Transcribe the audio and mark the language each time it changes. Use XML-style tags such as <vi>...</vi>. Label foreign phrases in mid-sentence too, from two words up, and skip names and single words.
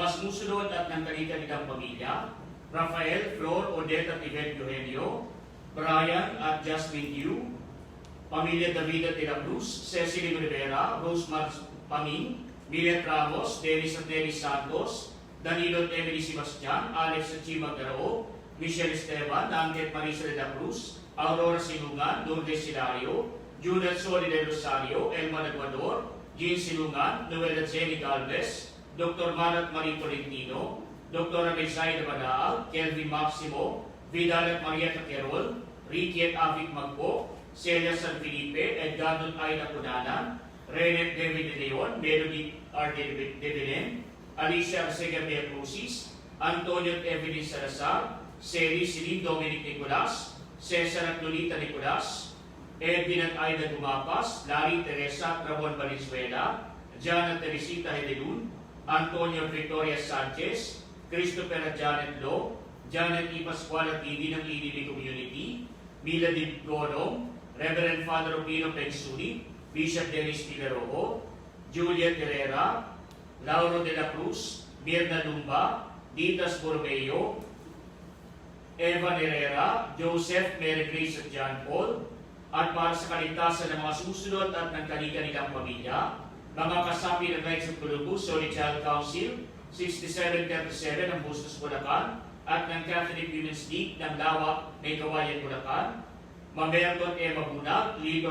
<tl>sumusunod at ng kanilang pamilya, Rafael, Flor, Odette at Yvette Eugenio, Brian at Jasmine Yu, Pamilya David at de la Cruz, Cecily Rivera, Rosemar Paming, Millet Ramos, Dennis at Nelly Santos, Danilo at Emily Sebastian, Alex at Chima Garao, Michelle Esteban, Angket Marisa de la Cruz, Aurora Silungan, Lourdes Silario, Judith Soli de Rosario, Elma Ecuador, Jean Silungan, Noel at Jenny Galvez, Dr. Marat Marie Tolentino, Dr. Abisay de Badaal, Kelvin Maximo, Vidal at Marieta Querol, Ricky at Avik Magpo, Celia San Felipe, Edgardo at Aida Cunanan, Renet David de Leon, Melody R. de Belen, Alicia Arcega Crucis, Antonio at Evelyn Salazar, Seri Silin Dominic Nicolas, Cesar at Lolita Nicolas, Edwin at Aida Dumapas, Larry Teresa at Ramon Valenzuela, Jan at Teresita Hedelun, Antonio Victoria Sanchez, Christopher at Janet Lo, Janet E. Pascual at Didi ng EDB Community, Mila Di Gonong, Reverend Father Opino Pensuli, Bishop Dennis Pilarojo, Juliet Herrera, Lauro de la Cruz, Mirna Lumba, Ditas Bormeo, Evan Herrera, Joseph, Mary Grace at John Paul, at para sa kaligtasan ng mga susunod at ng kanilang pamilya, mga kasapi ng Knights of Columbus, Holy Child Council, 6737 ng Bustos, Bulacan, at ng Catholic Women's League ng Lawa, May Kawayan, Bulacan, Mamerto at Emma Bunag, Lito</tl>